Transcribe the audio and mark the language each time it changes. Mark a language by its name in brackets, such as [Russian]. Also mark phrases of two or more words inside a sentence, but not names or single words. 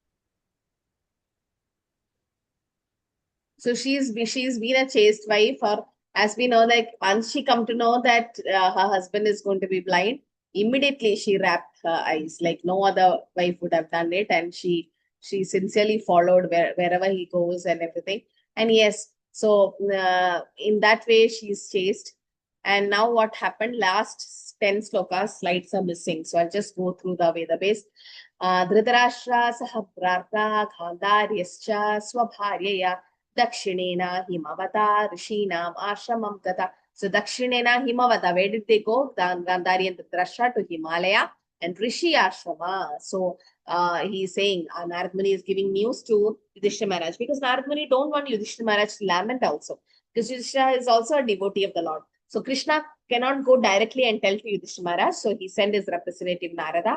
[English] So she's been a chaste wife, or as we know, like once she come to know that her husband is going to be blind, immediately she wrapped her eyes, like no other wife would have done it, and she sincerely followed wherever he goes and everything. And yes, so in that way she's chaste. And now what happened? Last 10 slokas, slides are missing. So I'll just go through the Veda base. [Sanskrit] Dhritarashtra saha bhrata Gandharyascha swabharyaya Dakshinena Himavata Rishinam Ashramam Gata. [English] So [Sanskrit] Dakshinena Himavata, [English] where did they go? Gandhari and Dhritarashtra to Himalaya and Rishi Ashrama. So he's saying Narad Muni is giving news to Yudhishthira Maharaj, because Narad Muni don't want Yudhishthira Maharaj to lament also, because Yudhishthira is also a devotee of the Lord. So Krishna cannot go directly and tell to Yudhishthira Maharaj, so he sent his representative Narada.